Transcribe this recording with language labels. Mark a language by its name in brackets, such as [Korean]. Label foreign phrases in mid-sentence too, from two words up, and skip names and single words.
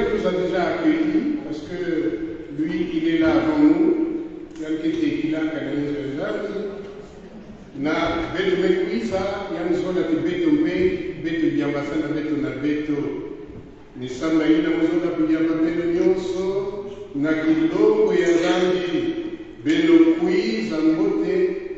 [French] a déjà accueillis, parce que lui, il est là avant nous. [Kituba (Congo)] Na beto mekuisa yanzola ti beto mpe beto diambasana beto na beto ni samba ina mozola kujamba beto nyonso na kilongo ya zambi beno kuiza mbote